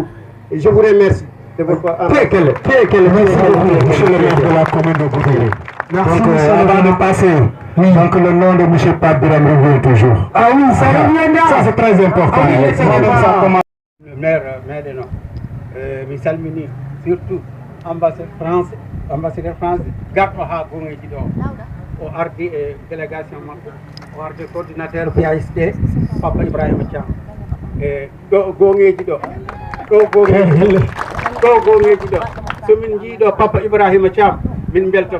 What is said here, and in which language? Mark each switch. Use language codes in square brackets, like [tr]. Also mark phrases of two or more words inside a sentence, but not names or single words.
[fr] Et je vous remercie. Merci de la commune de Goudiri. Merci. Donc, avant de passer, donc le nom de M. Pape Biram revient toujours. Ah oui, ça revient là. Ça c'est très important. Le maire de nom, [ff] mi salmini surtout [fr] ambassadeur France [ff] garɗo ha gongeji ɗo o ardi e délégation makko o ardi coordinateur PASD Papa Ibrahima Thiam e ɗo gongeji ɗo somin jiiɗo Papa Ibrahima Thiam min beltoto